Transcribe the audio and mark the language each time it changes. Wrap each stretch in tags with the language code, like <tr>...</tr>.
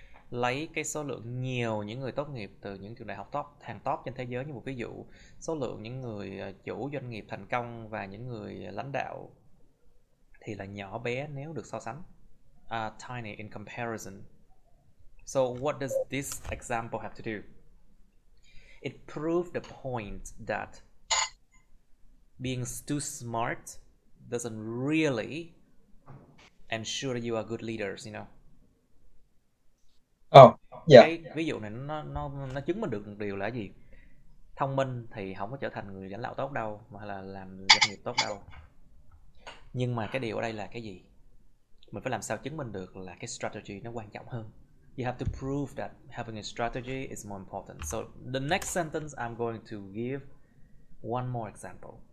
<vi>Lấy cái số lượng nhiều những người tốt nghiệp từ những trường đại học hàng top trên thế giới như một ví dụ, số lượng những người chủ doanh nghiệp thành công và những người lãnh đạo thì là nhỏ bé nếu được so sánh.</vi> <en>Tiny in comparison. So what does this example have to do? It proved the point that being too smart doesn't really ensure that you are good leaders, you know.</en> <vi>Cái ví dụ này nó chứng minh được một điều là gì? Thông minh thì không có trở thành người lãnh đạo tốt đâu, mà là làm doanh nghiệp tốt đâu. Nhưng mà cái điều ở đây là cái gì? Mình phải làm sao chứng minh được là cái strategy nó quan trọng hơn.</vi> <en>You have to prove that having a strategy is more important. So the next sentence I'm going to give one more example.</en>